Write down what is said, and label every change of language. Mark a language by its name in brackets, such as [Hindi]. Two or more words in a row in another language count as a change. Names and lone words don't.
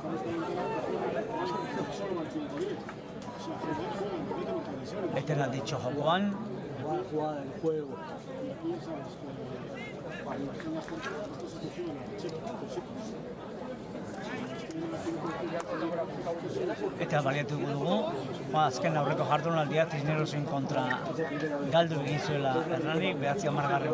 [Spanish] Este lo ha dicho Jokoan. Jugada del juego. [Basque] Eta baliatuko dugu, azken aurreko jardunaldia Cisnerosen kontra galdu egin zuela Hernanik, 9.